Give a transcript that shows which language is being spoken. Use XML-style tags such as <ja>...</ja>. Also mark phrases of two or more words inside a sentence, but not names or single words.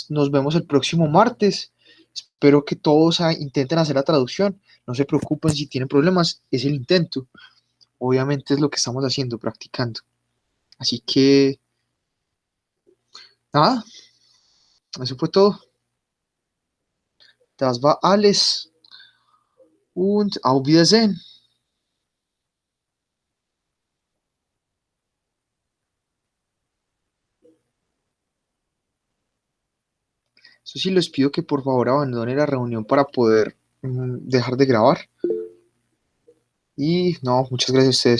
<es>Nos vemos el próximo martes. Espero que todos intenten hacer la traducción. No se preocupen si tienen problemas, es el intento. Obviamente es lo que estamos haciendo, practicando. Así que, nada, eso fue todo.</es> <de>Das war alles und auf Wiedersehen.</de> <es>Eso sí, les pido que por favor abandonen la reunión para poder dejar de grabar. Y no, muchas gracias a ustedes.</es>